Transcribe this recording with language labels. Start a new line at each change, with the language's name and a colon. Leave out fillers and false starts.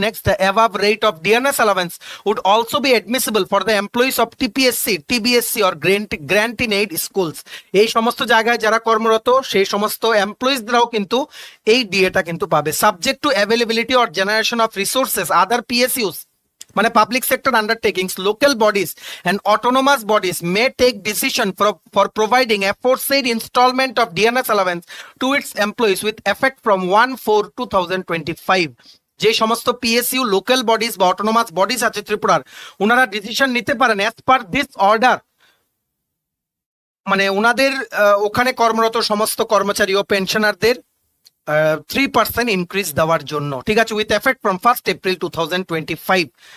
English: Next, the above rate of DNS allowance would also be admissible for the employees of TPSC, TBSC or grant in aid schools.
Bangla: এই সমস্ত জায়গায় যারা কর্মরত সেই সমস্ত এমপ্লয়িজরাও কিন্তু এই ডিএটা কিন্তু পাবে,
English: Subject to availability or generation of resources. Other PSUs,
Bangla: মানে
English: public sector undertakings, local bodies and autonomous bodies may take decision for providing aforesaid installment of DNS allowance to its employees with effect from 1/4/2025.
Bangla: যে সমস্ত PSU, local bodies বা autonomous bodies আছে ত্রিপুরার, ওনারা decision নিতে পারেন
English: as per this order,
Bangla: মানে ওনাদের ওখানে কর্মরত সমস্ত কর্মচারী ও পেনশনারদের 3% ইনক্রিজ দেওয়ার জন্য, ঠিক আছে,
English: With effect from 1 April 2025।